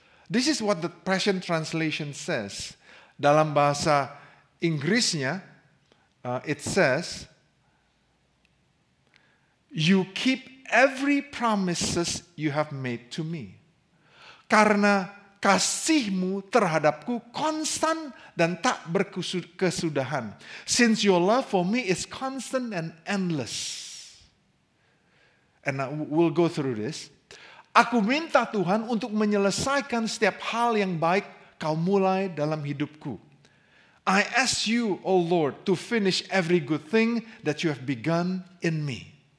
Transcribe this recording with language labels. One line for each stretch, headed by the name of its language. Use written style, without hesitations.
English: This is what the Passion Translation says.
Indonesian: Dalam bahasa Inggrisnya,
English: it says, you keep every promises you have made to me.
Indonesian: Karena kasihmu terhadapku konstan dan tak berkesudahan.
English: Since your love for me is constant and endless. And we'll go through this.
Indonesian: Aku minta Tuhan untuk menyelesaikan setiap hal yang baik kau mulai dalam hidupku.
English: I ask you, O Lord, to finish every good thing that you have begun in me.